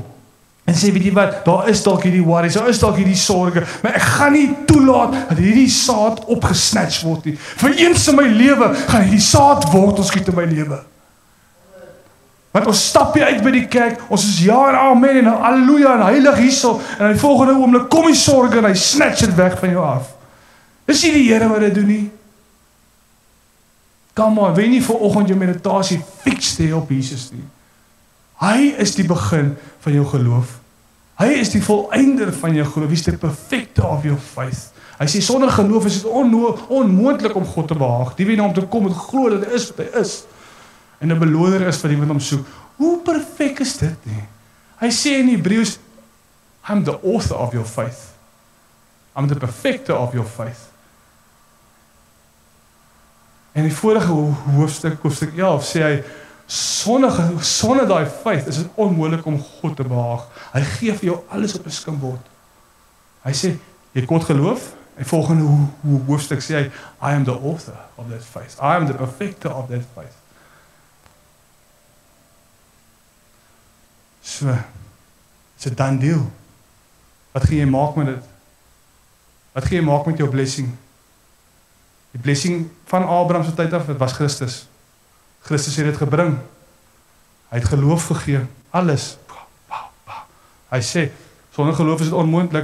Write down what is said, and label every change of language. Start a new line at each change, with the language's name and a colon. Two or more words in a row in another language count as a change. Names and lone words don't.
Afrikaans: En sê, weet jy wat, daar is dalk hierdie worries, daar is dalk hierdie sorge, maar ek gaan nie toelaat dat hierdie saad opgesnatch word nie. Vir eens in my lewe gaan hierdie saad wortel skiet in my lewe. Want ons stap hier uit by die kerk, ons is ja en amen en halleluja en heilig hierso, en die volgende oomblik kom die sorge en hy snatch dit weg van jou af. Dis nie die Here wat dit doen nie.
English: Come on,
Afrikaans: weet nie vanoggend jou meditasie fix te hê op Jesus nie. Hy is die begin van jou geloof. Hy is die volleinder van jou geloof. Hy is die perfecte
English: of your faith.
Afrikaans: Hy sê, sonder geloof is dit onmoontlik om God te behaag. Die wie na hom toe kom en glo dat hy is wat hy is. En 'n beloner is vir die wat hom soek. Hoe perfek is dit nie? Hy sê in Hebreëus,
English: I'm the author of your faith. I'm the perfecter of your faith.
Afrikaans: En die vorige hoofstuk 11 sê hy, sonder daai faith is dit onmoontlik om God te behaag. Hy gee vir jou alles op 'n skimbord. Hy sê, jy kon geloof, en volgende hoofstuk sê hy,
English: I am the author of that faith. I am the perfecter of that faith. So, it's a done deal.
Afrikaans: Wat gaan jy maak met dit? Wat gaan jy maak met jou blessing? Die blessing van Abraham se tyd af, dit was Christus. Christus het dit gebring. Hy het geloof gegee, alles. Hy sê, sonder geloof is dit onmoontlik.